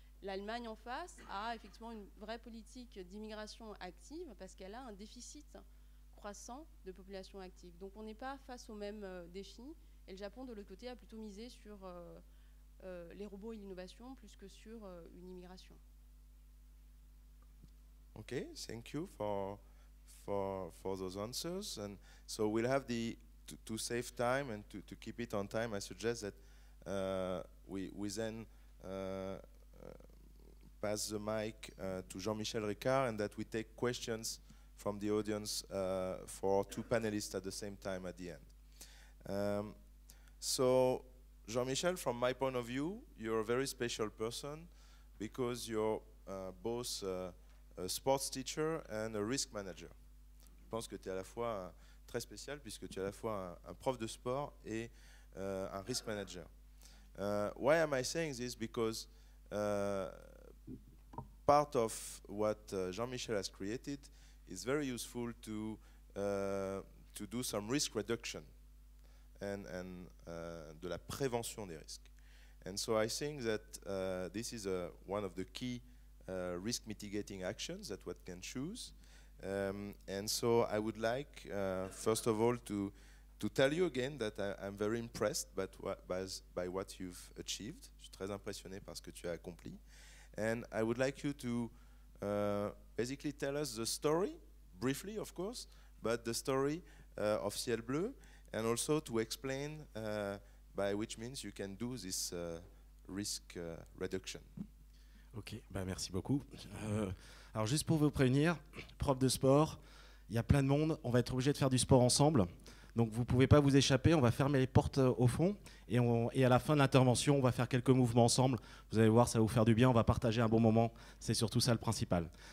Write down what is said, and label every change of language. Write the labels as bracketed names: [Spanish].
[French] L'Allemagne en face a effectivement une vraie politique d'immigration active parce qu'elle a un déficit croissant de population active. Donc on n'est pas face aux mêmes défis. Et le Japon, de l'autre côté, a plutôt misé sur les robots et l'innovation plus que sur une immigration. [English] Okay, thank you for those answers. And so we'll have to save time and to keep it on time, I suggest that we then pass the mic to Jean-Michel Ricard and that we take questions from the audience for two panelists at the same time at the end. So, Jean-Michel, from my point of view, you're a very special person because you're both a sports teacher and a risk manager. [French] Je pense que tu es à la fois très spécial puisque tu es à la fois un prof de sport et un risk manager. [English] Why am I saying this? Because part of what Jean-Michel has created is very useful to do some risk reduction and [French] de la prévention des risques. [English] And so I think that this is one of the key risk mitigating actions that one can choose. And so I would like, first of all, to tell you again that I'm very impressed by what you've achieved. Je suis très impressionné par ce que tu as accompli. And I would like you to basically tell us the story, briefly of course, but the story of Ciel Bleu, and also to explain by which means you can do this risk reduction. [French] Ok, bah merci beaucoup. Alors juste pour vous prévenir, prof de sport, il y a plein de monde, on va être obligé de faire du sport ensemble. Donc vous ne pouvez pas vous échapper, on va fermer les portes au fond et à la fin de l'intervention, on va faire quelques mouvements ensemble. Vous allez voir, ça va vous faire du bien, on va partager un bon moment, c'est surtout ça le principal.